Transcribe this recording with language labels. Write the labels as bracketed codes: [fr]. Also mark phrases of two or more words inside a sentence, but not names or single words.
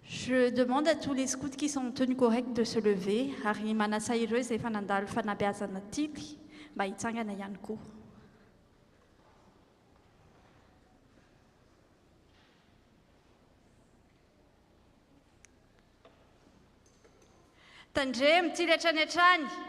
[fr] Je demande à tous les scouts qui sont tenus corrects de se lever, [mg] ary manasa ireo izay efa nandalo fanabeazana tily mba hitsangana ihany koa. Tandremo tily hatrany hatrany.